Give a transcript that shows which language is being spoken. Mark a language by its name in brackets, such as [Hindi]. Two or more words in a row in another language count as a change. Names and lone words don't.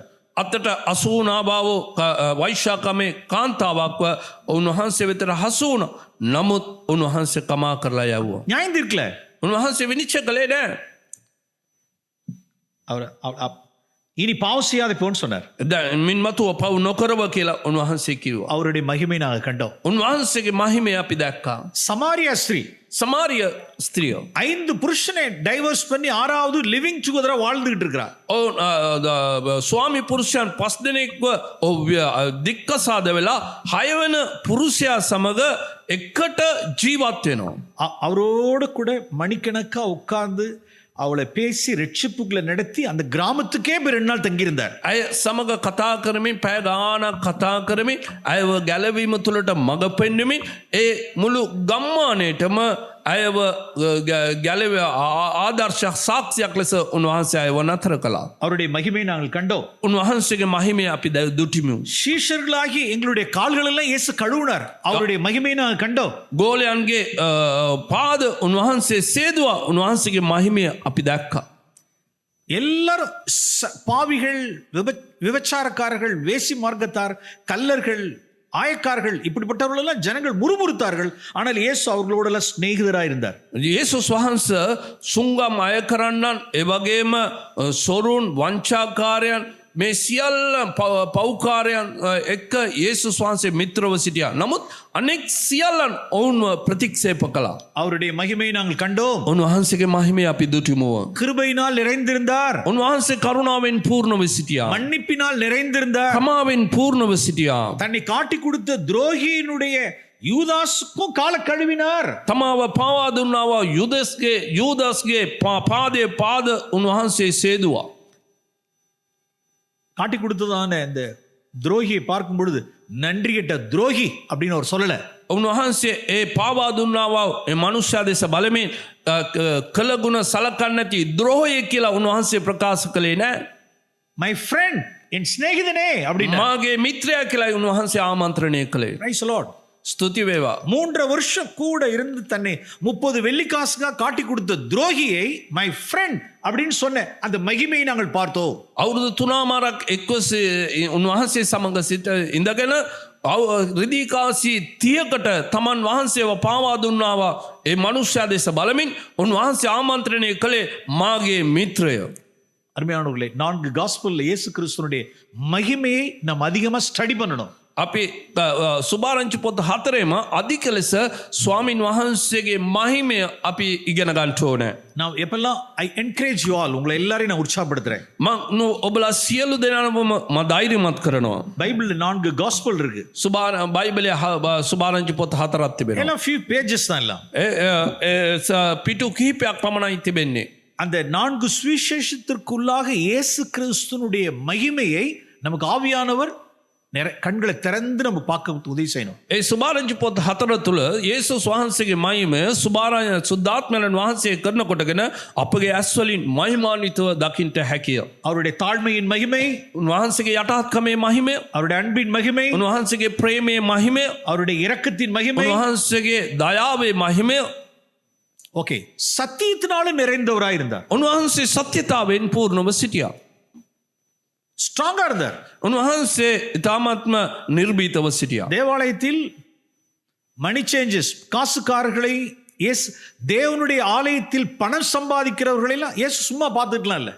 [Sinhala] අතට අසූනාභාව වෛශ්‍යාකමේ කාන්තාවක්ව උන්වහන්සේ වෙතට හසුවන නමුත් උන්වහන්සේ කමා කරලා යව්වා. [Tamil] நியாயம் தீர்க்கல. [Sinhala] උන්වහන්සේ විනිශ්චය කළේ නෑ. [Tamil] அவர் இனி பாவம் செய்யாத போன்னு சொன்னார். [Sinhala] මින් මතුව පව් නොකරව කියලා උන්වහන්සේ කිව්වා. [Tamil] அவருடைய மகிமை நாங்கள் கண்டோம். [Sinhala] උන්වහන්සේගේ මහිමය අපි දැක්කා. [Tamil] சமாரியா ஸ்திரீ [Sinhala] සමාරිය ස්ත්‍රිය [Tamil] 5 புருஷனை டைவர்ஸ் பண்ணி 6வது [English] living together [Tamil] வாழ்ந்துகிட்டு இருக்கிறார். [Sinhala] ස්වාමි පුරුෂයන් 5 දෙනෙක්ව දික්කසාද වෙලා 6 වෙන පුරුෂයා සමග එකට ජීවත් වෙනවා. [Tamil] அவரோடு கூட மணிக்கணக்கா உட்கார்ந்து அவளை பேசி ரட்சிப்புகளை நடத்தி அந்த கிராமத்துக்கே 2 நாள் தங்கியிருந்தார். [Sinhala] ඇය සමග කතා කරමින් පැය ගාණක් කතා කරමින් ඇයව ගැලවීම තුළට මඟ පෙන්වමින් ඒ මුළු ගම්මානයටම ඇයව ගැලව ආදර්ශයක් සාක්ෂියක් ලෙස උන්වහන්සේ අයව නතර කළා. [Tamil] அவருடைய மகிமையை நாங்கள் கண்டோம். [Sinhala] උන්වහන්සේගේ මහිමය අපි දුටිමු. [Tamil] சீஷர்களாகி எங்களுடைய கால்கள் எல்லாம் இயேசு கழுவினார். அவருடைய மகிமையை நாங்கள் கண்டோம். [Sinhala] ගෝලයන්ගේ පාද උන්වහන්සේ සේදුවා. උන්වහන්සේගේ මහිමය අපි දැක්කා. [Tamil] எல்லாரும் பாவிகள், விபச்சாரக்காரர்கள், வேசி மார்க்கத்தார், கல்லர்கள், ஆயக்காரர்கள், இப்படிப்பட்டவர்கள் எல்லாம் ஜனங்கள் முறுமுறுத்தார்கள். ஆனால் இயேசு அவர்களோட சிநேகிதராக இருந்தார். [Sinhala] යේසුස් වහන්සේ සුංගම් අය කරන්නන් එවැගේම සොරුන් වංචාකාරයන් මේ සියල්ල පෞකාරයන් එක්ක යේසුස් වහන්සේ මිත්‍රව සිටියා. නමුත් අනෙක් සියල්ලන් ඔවුන්ව ප්‍රතික්ෂේප කළා. [Tamil] அவருடைய மகிமையை நாங்கள் கண்டோம். [Sinhala] උන්වහන්සේගේ මහිමය අපි දුටිමු. [Tamil] கிருபையினால் நிறைந்திருந்தார். [Sinhala] උන්වහන්සේ කරුණාවෙන් පූර්ණව සිටියා. [Tamil] மன்னிப்பினால் நிறைந்திருந்தார். [Sinhala] කමාවෙන් පූර්ණව සිටියා. [Tamil] தன்னை காட்டி கொடுத்த துரோகியினுடைய யூதாஸுக்கும் கால கழுவினார். [Sinhala] තමාව පාවා දුන්නාව යූදස්ගේ පාදයේ පාද උන්වහන්සේ සේදුවා. [Tamil] காட்டி கொடுத்ததான இந்த துரோகியை பார்க்கும் பொழுது நன்றி கெட்ட துரோகி அப்படின்னு அவர் சொல்லல. [Sinhala] උන්වහන්සේ ඒ පාවා දුන්නාව ඒ මනුෂ්‍ය දෙස බලමින් කළගුණ සලකන්නේ නැති ද්‍රෝහය කියලා උන්වහන්සේ ප්‍රකාශ කළේ නෑ. [English] my friend, [Tamil] என் சிநேகிதனே அப்படின்னு. [Sinhala] මාගේ මිත්‍රයා කියලා උන්වහන්සේ ආමන්ත්‍රණය කළේ. [English] Praise the Lord. [Sinhala] ස්තුති වේවා. [Tamil] 3 வருஷம் கூட இருந்து தன்னை 30 வெள்ளிக்காசுగా காட்டி கொடுத்த துரோகியை [English] my friend [Tamil] அப்படின்னு சொன்ன அந்த மகிமையை நாங்கள் பார்த்தோம். [Sinhala] අවුරුදු 3මාරක් එක්වස උන්වහන්සේ සමග සිට ඉඳගෙන රිදීකාසි 30කට තමන් වහන්සේව පාවා දුන්නාව ඒ මනුෂ්‍ය දෙස බලමින් උන්වහන්සේ ආමන්ත්‍රණය කළේ මාගේ මිත්‍රය. [Tamil] அருமையானவர்களே, 4 காஸ்பல்ல இயேசு கிறிஸ்துவினுடைய மகிமையை நாம் அதிகமா ஸ்டடி பண்ணணும். [Sinhala] අපි සුභාරංචි පොත් 4ෙම අධික ලෙස ස්වාමින් වහන්සේගේ මහිමය අපි ඉගෙන ගන්න ඕනේ. [Tamil] நான் எப்பெல்லாம் [English] I encourage you all, [Tamil] உங்களை எல்லாரையும் நான் உற்சாகப்படுத்துறேன். [Sinhala] මම ඔබලා සියලු දෙනාම මම ධෛර්යමත් කරනවා. [Tamil] பைபிள்ல 4 காஸ்பல் இருக்கு. [Sinhala] බයිබලයේ සුභාරංචි පොත් 4ක් තිබෙනවා. [Tamil] எல்லாம் [English] few pages [Tamil] தான் எல்லாம். [Sinhala] පිටු කිහිපයක් පමණයි තිබෙන්නේ. [Tamil] அந்த 4 சுவிசேஷத்திற்குள்ளாக இயேசு கிறிஸ்துவினுடைய மகிமையை நமக்கு ஆவியானவர் கண்களை திறந்து நம்ம பார்க்க உதவி செய்யணும். [Sinhala] ඒ සුභාරංචි පොත් 4 තුල යේසුස් වහන්සේගේ මහිමය සුද්ධාත්මයන් වහන්සේ කරන කොටගෙන අපගේ ඇස් වලින් මහිමාන්විතව දකින්න හැකිය. [Tamil] அவருடைய தாழ்மையின் மகிமை, [Sinhala] උන්වහන්සේගේ යටාත්කමේ මහිමය, [Tamil] அவருடைய அன்பின் மகிமை, [Sinhala] උන්වහන්සේගේ ප්‍රේමයේ මහිමය, [Tamil] அவருடைய இரக்கத்தின் மகிமை, [Sinhala] උන්වහන්සේගේ දයාවේ මහිමය. [Tamil] ஓகே, சத்தியத்தினால நிறைந்தவராய் இருந்தார். [Sinhala] උන්වහන්සේ සත්‍යතාවෙන් පූර්ණව සිටියා. [Tamil] ஸ்ட்ராங்கா இருந்தார். [Sinhala] උන්වහන්සේ ඊ타ත්ම නිර්භීතව සිටියා. [Tamil] தேவாலயத்தில் [English] money changes, [Tamil] காசுக்காரர்களை தேவனுடைய ஆலயத்தில் பணம் சம்பாதிக்கிறவர்களை எல்லாம் இயேசு சும்மா பார்த்துக்கலாம் இல்ல.